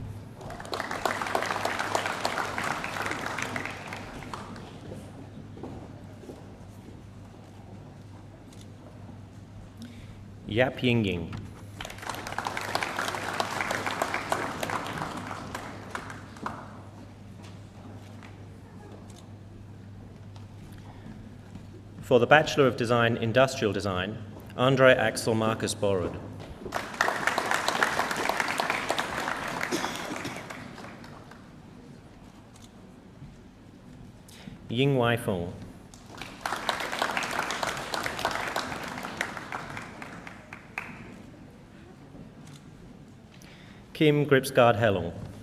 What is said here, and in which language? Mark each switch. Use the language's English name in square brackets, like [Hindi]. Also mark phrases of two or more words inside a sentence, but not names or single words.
[English] Yap Ying Ying. For the Bachelor of Design, Industrial Design, Andre Axel Marcus Borrud. Ying Wai Feng. Kim Gripsgard Hellung.